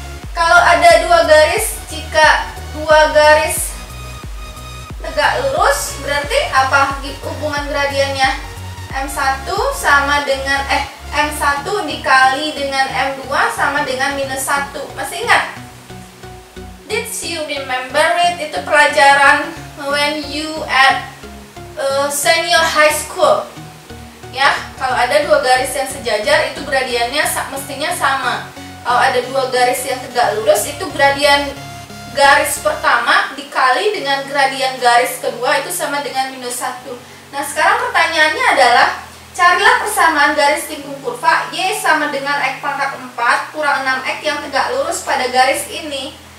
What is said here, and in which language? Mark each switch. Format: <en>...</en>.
<id>Kalau ada dua garis, jika dua garis tegak lurus, berarti apa hubungan gradiennya? M1 sama dengan M1 dikali dengan M2 sama dengan minus 1. Masih ingat?</id> <en>Did you remember it?</en> <id>Itu pelajaran</id> <en>when you at senior high school.</en> <id>Ya, kalau ada dua garis yang sejajar itu gradiennya mestinya sama. Kalau ada dua garis yang tegak lurus itu gradien garis pertama dikali dengan gradien garis kedua itu sama dengan minus 1. Nah, sekarang pertanyaannya adalah carilah persamaan garis singgung kurva Y sama dengan X pangkat 4 kurang 6X yang tegak lurus pada garis ini.</id>